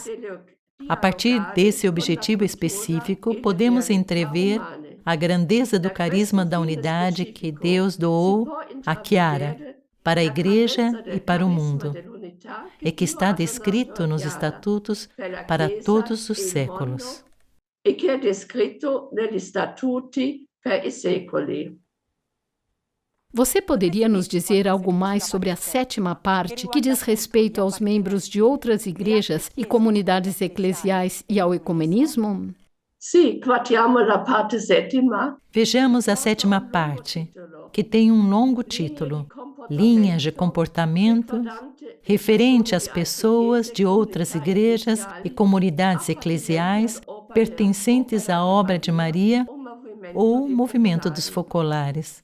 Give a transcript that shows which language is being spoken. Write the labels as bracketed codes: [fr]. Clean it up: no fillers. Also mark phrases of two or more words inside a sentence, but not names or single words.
[pt] A partir desse objetivo específico, podemos entrever a grandeza do carisma da unidade que Deus doou a Chiara, para a Igreja e para o mundo, e que está descrito nos Estatutos para todos os séculos. E que é descrito [it] negli Statuti per i secoli. Você poderia nos dizer algo mais sobre a sétima parte, que diz respeito aos membros de outras igrejas e comunidades eclesiais e ao ecumenismo? [pt] Sim, [it] guardiamo la parte sétima. [pt] Vejamos a sétima parte, que tem um longo título, Linhas de Comportamento, referente às pessoas de outras igrejas e comunidades eclesiais pertencentes à obra de Maria ou movimento dos focolares.